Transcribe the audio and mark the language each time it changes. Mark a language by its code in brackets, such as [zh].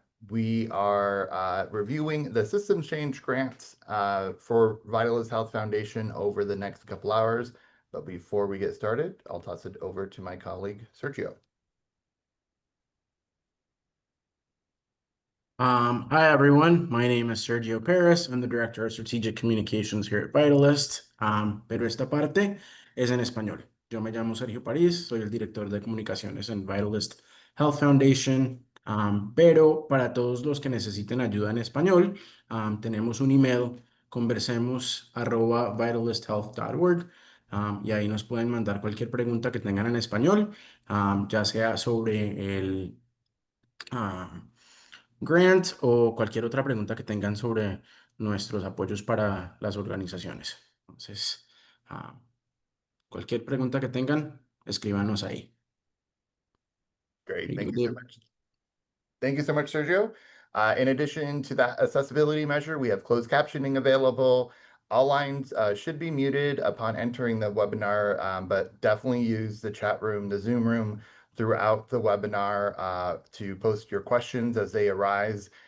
[en] We are reviewing the systems change grants for Vitalyst Health Foundation over the next couple hours. But before we get started, I'll toss it over to my colleague, Sergio. Hi, everyone. My name is Sergio Perez. I'm the Director of Strategic Communications here at Vitalyst. [es] Pero esta parte es en español. Yo me llamo Sergio París, soy el Director de Comunicaciones en Vitalyst Health Foundation. Pero para todos los que necesiten ayuda en español, tenemos un email, conversemos@vitalysthealth.org. Y ahí nos pueden mandar cualquier pregunta que tengan en español, ya sea sobre el grant o cualquier otra pregunta que tengan sobre nuestros apoyos para las organizaciones. Entonces, cualquier pregunta que tengan, escríbanos ahí. [en] Great. Thank you so much. Thank you so much, Sergio. In addition to that accessibility measure, we have closed captioning available. All lines should be muted upon entering the webinar, but definitely use the chat room, the Zoom room throughout the webinar to post your questions as they arise.